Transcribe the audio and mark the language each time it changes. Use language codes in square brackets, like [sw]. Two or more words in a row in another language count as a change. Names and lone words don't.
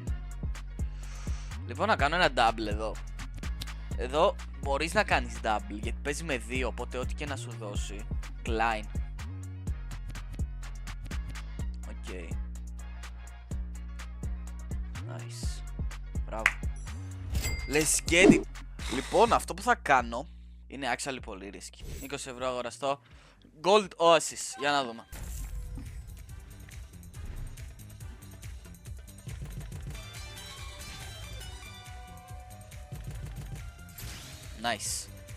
[el] Λοιπόν, να κάνω ένα double εδώ. Εδώ μπορείς να κάνεις double, γιατί παίζει με 2, οπότε ό,τι και να σου δώσει. Klein. Οκ. Nice. Μπράβο. [en] Let's get it. [el] Λοιπόν, αυτό που θα κάνω είναι actually πολύ risky. 20 ευρώ αγοραστό. Gold Oasis. Για να δούμε. Nice.